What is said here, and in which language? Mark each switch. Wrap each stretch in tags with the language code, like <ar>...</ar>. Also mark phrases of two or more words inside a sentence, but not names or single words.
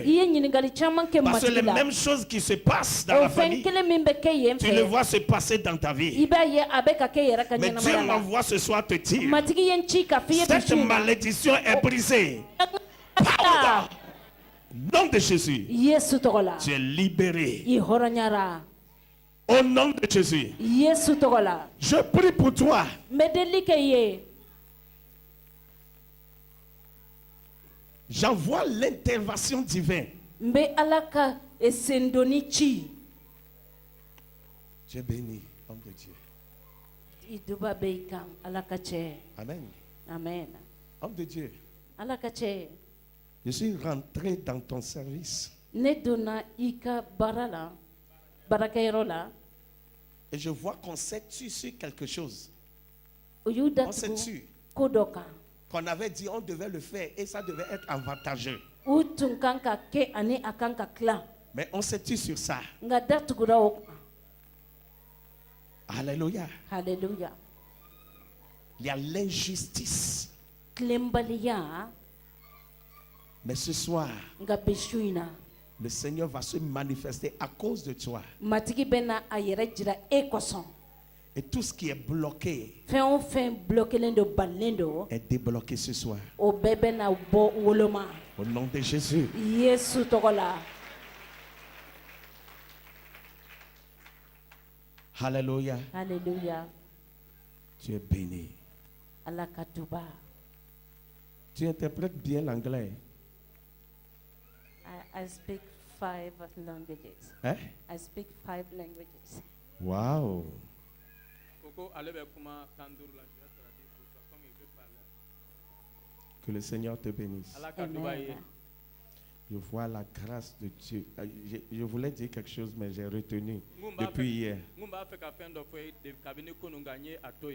<bm>I ye ɲininkali caman kɛ</bm> <fr>Parce que les</fr> <bm>matigi la</bm> <fr>mêmes choses qui se passent dans</fr> <bm>o</bm> <fr>la</fr> <bm>fɛn</bm> <fr>famille,</fr> <bm>kelen min bɛ kɛ yen</bm> <fr>tu le</fr> <bm>fɛ</bm> <fr>vois se passer dans ta</fr> <bm>I</bm> <fr>vie.</fr> <bm>b'a ye a bɛ ka kɛ yɛrɛ ka</bm> <fr>Mais Dieu</fr> <bm>ɲɛnamaya la</bm> <fr>m'envoie ce soir te dire,</fr> <bm>matigi ye n ci ka f'i ye bi</bm> <fr>cette</fr> <bm>su in na</bm> <fr>malédiction est brisée. Power! Nom de Jésus,</fr> <bm>Yesu tɔgɔ la</bm> <fr>tu es libéré.</fr> <bm>I hɔrɔnyara</bm> <fr>Au nom de Jésus,</fr> <bm>Yesu tɔgɔ la</bm> <fr>je prie pour toi.</fr> <bm>n bɛ deli kɛ I ye</bm> <fr>J'envoie l'intervention divine.</fr> <bm>n bɛ ala ka sendoni ci</bm> <fr>Tu es béni, homme de Dieu.</fr> <bm>I duba bɛ I kan ala ka cɛ</bm> <fr>Amen.</fr> <bm>amen</bm> <fr>Homme de Dieu,</fr> <bm>ala ka cɛ</bm> <fr>je suis rentré dans ton service</fr> <bm>ne donna I ka baara la baarakɛyɔrɔ la</bm> <fr>et je vois qu'on s'est tué sur quelque chose.</fr> <bm>o y'u</bm> <fr>On s'est</fr> <bm>datugu</bm> <fr>tué.</fr> <bm>ko dɔ kan</bm> <fr>Qu'on avait dit on devait le faire et ça devait être avantageux.</fr> <bm>u tun kan ka kɛ ani a kan ka tila</bm> <fr>Mais on s'est tué sur ça.</fr> <bm>nka datugura o kan</bm> <fr>Alléluia.</fr> <bm>haleluya</bm> <fr>Il y a l'injustice.</fr> <bm>tilenbaliya</bm> <fr>Mais ce soir,</fr> <bm>nka bi su in na</bm> <fr>le Seigneur va se manifester à cause de toi.</fr> <bm>matigi bɛ na a yɛrɛ jira e kosɔn</bm> <fr>Et tout ce qui est bloqué</fr> <bm>fɛn o fɛn bulɔkelen do balilen do</bm> <fr>est débloqué ce soir.</fr> <bm>o bɛɛ bɛ na bɔ woloma</bm> <fr>Au nom de Jésus.</fr> <bm>Yesu tɔgɔ la</bm> <fr>Alléluia.</fr> <bm>haleluya</bm> <fr>Tu es béni.</fr> <bm>ala ka duba</bm> <fr>Tu interprètes bien l'anglais.</fr> <en>I speak 5 languages.</en> <fr>Hein?</fr> <en>I speak 5 languages.</en> <fr>Waouh.</fr> <bm>Koko ale bɛ kuma kan duuru la,</bm> <fr>je vais traduire pour toi comme il veut parler. Que le Seigneur te bénisse.</fr> <bm>Ala ka duba ye.</bm> <fr>Amen. Je vois la grâce de Dieu. Je voulais dire quelque chose, mais j'ai retenu</fr> <bm>N kun b'a</bm> <fr>depuis</fr> <bm>fɛ-</bm> <fr>hier.</fr> <bm>n kun b'a fɛ ka fɛn dɔ fɔ ye de- kabini kunun nka n ye a to yen.</bm>